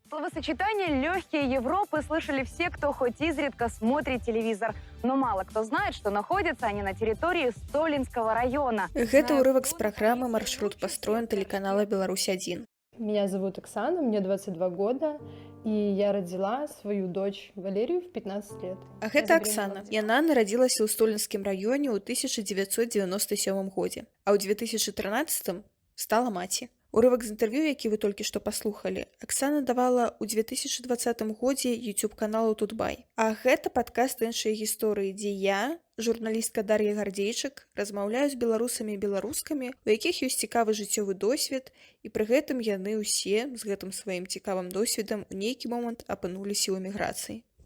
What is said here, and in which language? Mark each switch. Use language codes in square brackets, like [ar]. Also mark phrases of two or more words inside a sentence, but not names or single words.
[ru] Словосочетание «легкие Европы» слышали все, кто хоть изредка смотрит телевизор. Но мало кто знает, что находятся они на территории Столинского района. [be] Гэта ўрывак з праграмы «Маршрут построен» телеканала «Беларусь-1». [ru] Меня зовут Оксана, мне 22 года, и я родила свою дочь Валерию в 15 лет. [be] А гэта Оксана. Яна нарадзілася ў Столінскім раёне ў 1997 годзе, а ў 2013 стала маці. Урывак з інтэрв'ю, які вы толькі што паслухалі, Аксана давала ў 2020 годзе YouTube-каналу Тутбай. А гэта падкаст іншай гісторыі, дзе я, журналістка Дар'я Гардзейчык, размаўляю з беларусамі і беларускамі, у якіх ёсць цікавы жыццёвы досвед, і пры гэтым яны ўсе з гэтым сваім цікавым досведам у нейкі момант апынуліся ў эміграцыі.